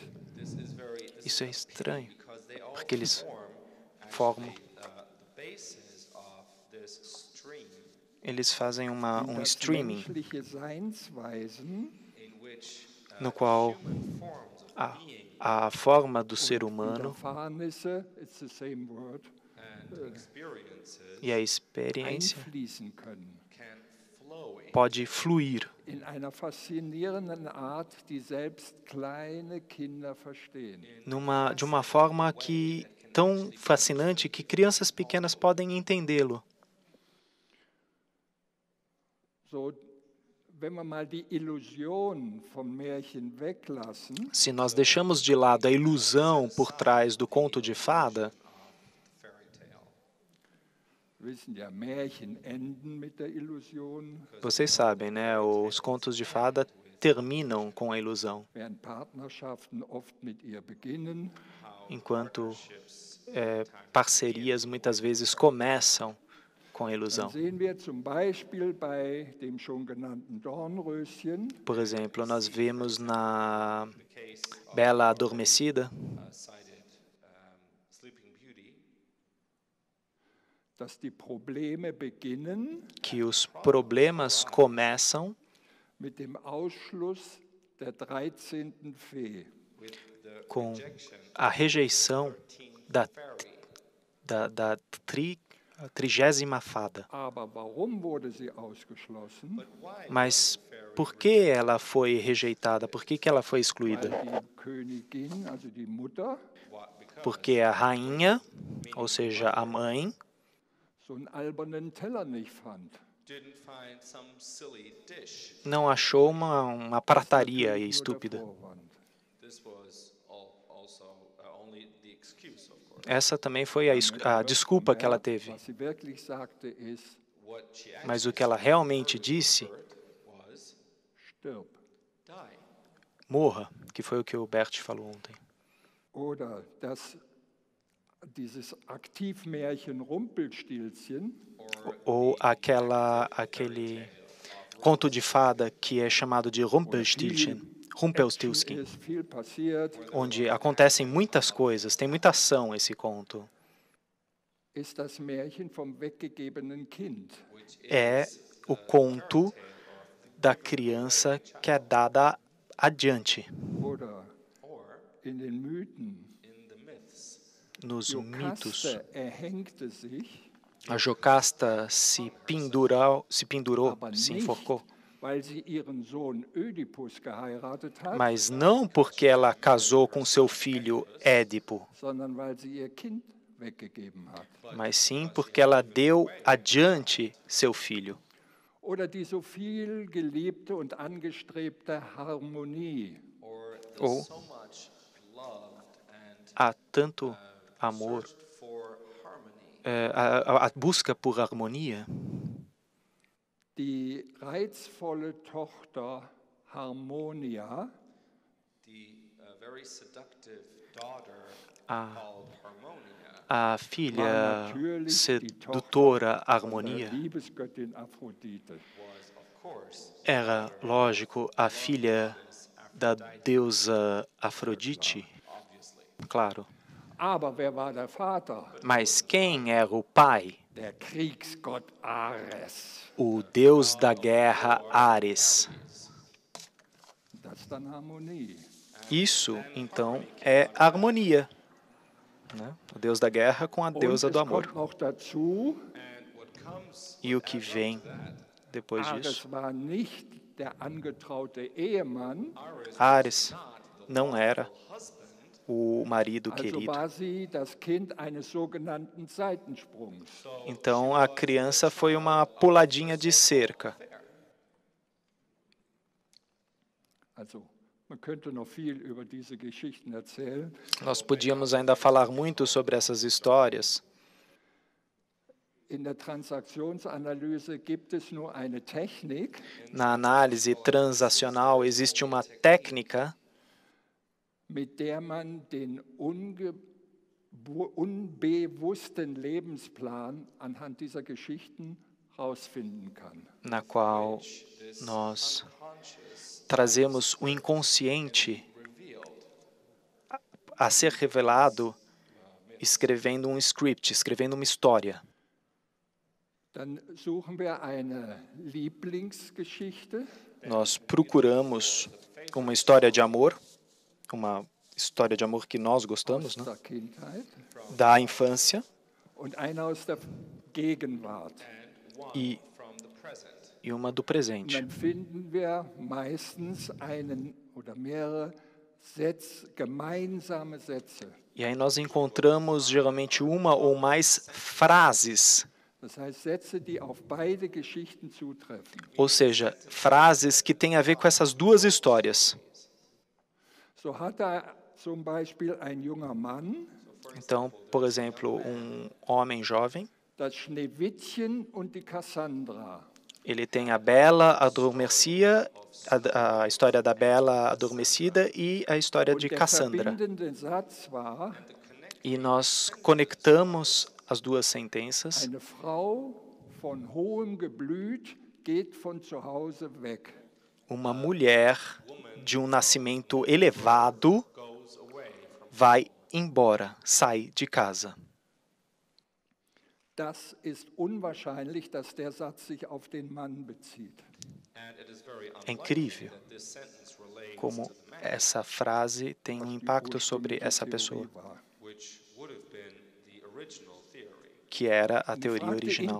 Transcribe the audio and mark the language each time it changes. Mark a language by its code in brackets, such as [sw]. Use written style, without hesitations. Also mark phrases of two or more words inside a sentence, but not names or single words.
[pt] Isso é estranho, porque eles formam, eles fazem um streaming [de] Menschliche Seinsweisen [pt] no qual a forma do ser humano [de] Erfahrnisse, [en] it's the same word, [pt] e a experiência [de] einfließen können. [pt] pode fluir [de] in einer faszinierenden Art, die selbst kleine Kinder verstehen. [pt] de uma forma tão fascinante que crianças pequenas podem entendê-lo. [de] So, wenn wir mal die Illusion vom Märchen weglassen, [pt] Se nós deixamos de lado a ilusão por trás do conto de fada, [de] wissen ja, Märchen enden mit der Illusion, [pt] vocês sabem, né? Os contos de fada terminam com a ilusão, [de] während Partnerschaften oft mit ihr beginnen. [pt] enquanto parcerias muitas vezes começam com a [de] Dann [pt] ilusão. [de] sehen wir zum Beispiel bei dem schon genannten Dornröschen, [pt] Por exemplo, nós vemos na Bela Adormecida [en] cited Sleeping Beauty, [de] dass die Probleme beginnen [pt] que os problemas começam [de] mit dem Ausschluss der 13. Fee. [pt] com a rejeição da 30ª fada. [de] Aber warum wurde sie ausgeschlossen? [pt] Mas por que ela foi rejeitada? Por que ela foi [de] Weil [pt] excluída? [de] die Königin, also die Mutter, [pt] Porque a rainha, ou seja, a mãe, [de] so einen albernen Teller nicht fand. [en] didn't find some silly dish. [pt] não achou uma prataria [de] Nur der [pt] estúpida. [de] Vorwand. [en] This was also only the excuse, of course. [pt] Essa também foi a desculpa que ela teve. [de] Was sie wirklich sagte ist, [en] What she [pt] Mas o que ela realmente disse, [en] heard was [de] stirb. [en] die. [pt] morra, que foi o que o Bert falou ontem. [de] Oder dieses Aktivmärchen Rumpelstilzchen, [pt] Ou aquele conto de fada que é chamado de Rumpelstiltskin, Rumpelstiltskin, [de] ist viel passiert, [pt] onde acontecem muitas coisas, tem muita ação esse conto. [de] ist das Märchen vom weggegebenen Kind. [pt] É o conto da criança que é dada adiante. [de] Oder in den Mythen. [en] In the myths, [pt] Nos mitos, [de] Jokaste erhängte sich, [pt] a Jocasta se pendurou, se enforcou, [de] weil sie ihren Sohn Ödipus geheiratet hat, [pt] mas não porque ela casou com seu filho Édipo, [de] sondern weil sie ihr Kind weggegeben hat. [pt] mas sim porque ela deu adiante seu filho. [de] Oder die so viel geliebte und angestrebte Harmonie. [en] or the [pt] Ou [en] so much loved and [pt] há tanto amor, [en] searched for harmony. [pt] a busca por harmonia. [de] Die reizvolle Tochter Harmonia [en] The very seductive daughter Ah. called Harmonia [pt] A filha [de] war natürlich die [pt] sedutora [de] Tochter der [pt] Harmonia [de] Liebesgöttin Aphrodite. [en] was, of course, [pt] era, lógico, a filha da deusa Afrodite, [en] obviously. [pt] claro. [de] Aber wer war der Vater? [pt] Mas quem era o pai? [de] Der Kriegsgott Ares. [pt] O deus da guerra Ares. [de] Das ist dann Harmonie. [pt] Isso, então, é harmonia. Né? O deus da guerra com a [de] Und [pt] deusa [de] es [pt] do amor. [de] kommt noch dazu, [en] And what comes [pt] E o que vem depois [de] Ares [pt] disso? [de] war nicht der angetraute Ehemann, [pt] Ares não era o marido [de] also [pt] querido. [de] war sie das Kind eines sogenannten Seitensprungs. [pt] Então a criança foi uma puladinha de cerca. [de] Also man könnte noch viel über diese Geschichten erzählen. [pt] Nós podíamos ainda falar muito sobre essas histórias. [de] In der Transaktionsanalyse gibt es nur eine Technik, [pt] Na análise transacional existe uma técnica [de] mit der man den unbewussten Lebensplan anhand dieser Geschichten herausfinden kann. [pt] na qual nós trazemos o inconsciente a ser revelado escrevendo um script, escrevendo uma história. [de] Dann suchen wir eine Lieblingsgeschichte, [pt] Nós procuramos uma história de amor, uma história de amor que nós gostamos, né? [de] der Kindheit [pt] Da infância, [de] und eine aus der Gegenwart. [pt] e, [en] from the present. [pt] e uma do presente. [de] Dann finden wir meistens einen oder mehrere gemeinsame Sätze. [pt] E aí nós encontramos geralmente uma ou mais frases, [de] Das heißt Sätze, die auf beide Geschichten zutreffen. [pt] ou seja, frases que têm a ver com essas duas histórias. [de] So hat zum Beispiel ein junger Mann [pt] Então, por exemplo, um homem jovem, [de] das Schneewittchen und die Cassandra. [pt] ele tem a Bela Adormecida, a história da Bela Adormecida e a história de [de] Und der [pt] Cassandra. [de] verbindende Satz war: [pt] E nós conectamos as duas sentenças. [de] Eine Frau von hohem Geblüt geht von zu Hause weg. [pt] Uma mulher de um nascimento elevado vai embora, sai de casa. [de] Das ist unwahrscheinlich, dass der Satz sich auf den Mann bezieht. [pt] É incrível como essa frase tem um impacto sobre essa pessoa, que era a teoria original.